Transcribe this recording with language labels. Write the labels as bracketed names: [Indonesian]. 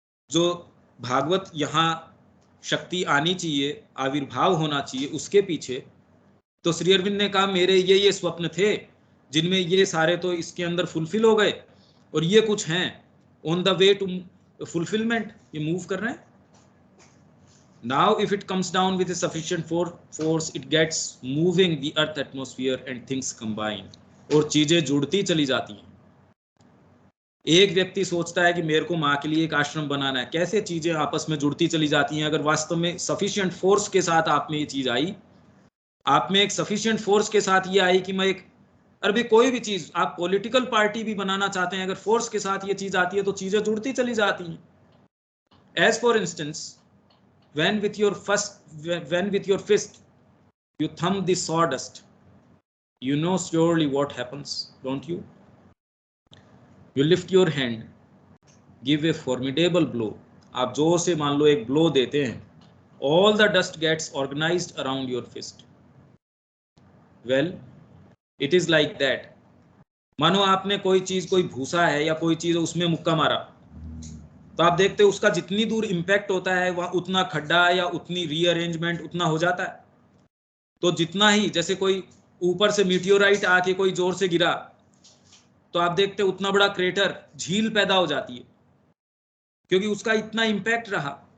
[Hindi] जो भागवत यहाँ शक्ति आनी चाहिए, आविर्भाव होना चाहिए, उसके पीछे तो श्री अरविंद ने कहा मेरे ये स्वप्न थे जिनमें ये सारे तो इसके अंदर फुलफिल हो गए, और ये कुछ हैं [English] on the way to fulfilment, [Hindi] ये मूव कर रहे हैं। [English] Now if it comes down with a sufficient force, it gets moving the earth atmosphere and things combine, [Hindi] और चीजें जुड़ती चली जाती हैं। एक व्यक्ति सोचता है कि मेरे को माँ के लिए एक आश्रम बनाना है, कैसे चीजें आपस में जुड़ती चली जाती हैं। अगर वास्तव में सफिशिएंट फोर्स के साथ आप में ये चीज आई, आप में एक सफिशिएंट फोर्स के साथ ये आई कि मैं एक, अरे कोई भी चीज आप पॉलिटिकल पार्टी भी बनाना चाहते हैं, अगर फोर्स के साथ ये चीज आती है तो चीजें जुड़ती चली जाती हैं। [English] As for instance, when with your fist you thumb the sawdust, you know surely what happens, don't you? You lift your hand, give a formidable blow, [Hindi] आप जोर से मान लो एक ब्लो देते हैं, [English] all the dust gets organized around your fist. Well, it is like that. [Hindi] मानो आपने कोई चीज, कोई भूसा है या कोई चीज, उसमें मुक्का मारा, तो आप देखते हैं उसका जितनी दूर इंपैक्ट होता है वह उतना खड्डा या उतनी रीअरेंजमेंट उतना हो जाता है। तो जितना ही, जैसे कोई ऊपर से मीटियोराइट आके कोई जोर से गिरा, तो आप देखते हैं उतना बड़ा क्रेटर, झील पैदा हो जाती है, क्योंकि उसका इतना इंपैक्ट रहा।